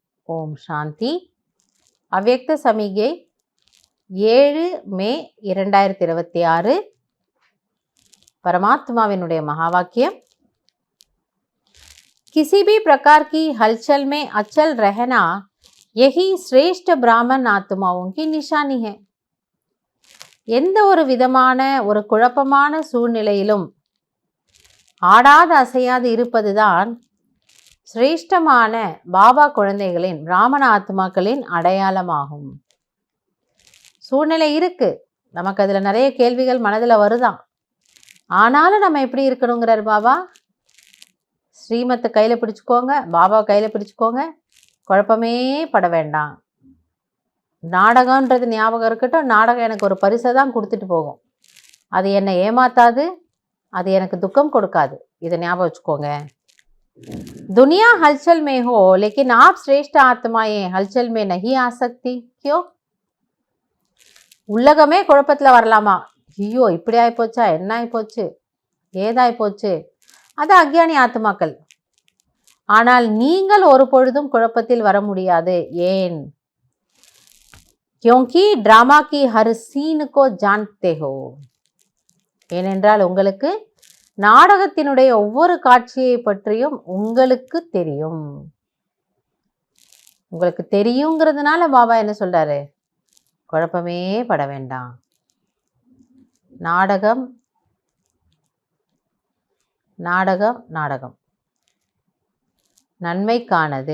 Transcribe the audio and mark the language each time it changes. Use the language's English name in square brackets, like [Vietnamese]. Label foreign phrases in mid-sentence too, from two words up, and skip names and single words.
[Tamil] ஓம் சாந்தி. அவ்யக்த சமிகை 7 மே 2026. பரமாத்மாவினுடைய மகாவாக்கியம், [Hindi] किसी भी प्रकार की हलचल में अचल रहना यही श्रेष्ठ ब्राह्मण आत्माओं की निशानी है. [Tamil] எந்த ஒரு விதமான ஒரு குழப்பமான சூழ்நிலையிலும் ஆடாது அசையாது இருப்பதுதான் சிரேஷ்டமான பாபா குழந்தைகளின் பிராமண ஆத்மாக்களின் அடையாளமாகும். சூழ்நிலை இருக்கு, நமக்கு அதில் நிறைய கேள்விகள் மனதில் வருதான். ஆனாலும் நம்ம எப்படி இருக்கணுங்கிறார் பாபா. ஸ்ரீமத்தை கையில் பிடிச்சிக்கோங்க, பாபா கையில் பிடிச்சிக்கோங்க, குழப்பமே பட வேண்டாம். நாடகன்றது ஞாபகம் இருக்கட்டும், நாடகம் எனக்கு ஒரு பரிசை தான் கொடுத்துட்டு போகும், அது என்னை ஏமாத்தாது, அது எனக்கு துக்கம் கொடுக்காது, இதை ஞாபகம் வச்சுக்கோங்க. [Hindi] दुनिया हलचल में हो लेकिन आप श्रेष्ठ आत्माएं हलचल में नहीं आ सकती क्यों? [Tamil] உலகமே குழப்பத்தில் வரலாமா? ஐயோ இப்படி ஆகிப்போச்சா, என்ன ஆகிப்போச்சு, ஏதாயிப்போச்சு, அது அக்ஞானி ஆத்மாக்கள். ஆனால் நீங்கள் ஒரு பொழுதும் குழப்பத்தில் வர முடியாது. ஏன்? [Hindi] क्योंकि ड्रामा की हर सीन को जानते हो. [Tamil] ஏனென்றால் உங்களுக்கு நாடகத்தினுடைய ஒவ்வொரு காட்சியை பற்றியும் உங்களுக்கு தெரியும். உங்களுக்கு தெரியுங்கிறதுனால பாபா என்ன சொல்றாரு, குழப்பமே பட வேண்டாம். நாடகம் நாடகம் நாடகம் நன்மைக்கானது.